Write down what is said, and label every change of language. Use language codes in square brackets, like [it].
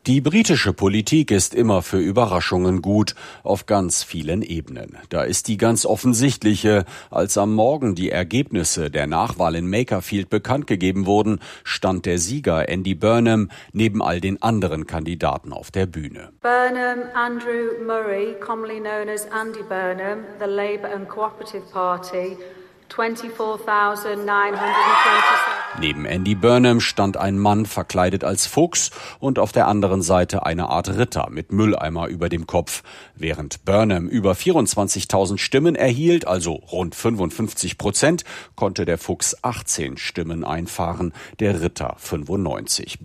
[de] Die britische Politik ist immer für Überraschungen gut, auf ganz vielen Ebenen. Da ist die ganz offensichtliche, als am Morgen die Ergebnisse der Nachwahl in Makerfield bekannt gegeben wurden, stand der Sieger Andy Burnham neben all den anderen Kandidaten auf der Bühne. [en] Burnham Andrew Murray, commonly known as Andy Burnham, the Labour and Cooperative Party, 24,927. [de] Neben Andy Burnham stand ein Mann verkleidet als Fuchs und auf der anderen Seite eine Art Ritter mit Mülleimer über dem Kopf. Während Burnham über 24.000 Stimmen erhielt, also rund 55%, konnte der Fuchs 18 Stimmen einfahren, der Ritter 95.